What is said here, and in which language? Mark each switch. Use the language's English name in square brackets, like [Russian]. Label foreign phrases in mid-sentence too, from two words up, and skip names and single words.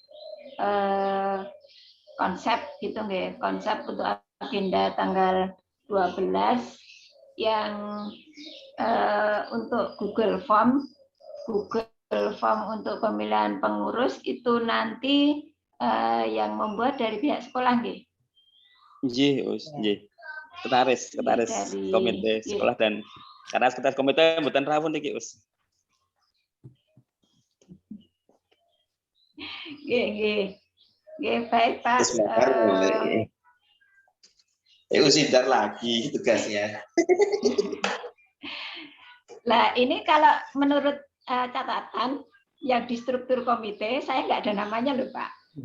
[Indonesian] konsep gitu nggih, konsep untuk agenda tanggal 12 yang untuk Google Form untuk pemilihan pengurus itu nanti yang membuat dari pihak sekolah nggih. [Javanese] Nggih, Us, nggih. Ketaris [Indonesian] dari komite sekolah dan karena sekretaris komite [Javanese] mboten rawuh niki, [Indonesian] Us. Nggih, baik Pak. Sidar lagi tugasnya. Lah ini kalau menurut catatan yang di struktur komite saya nggak ada namanya loh Pak.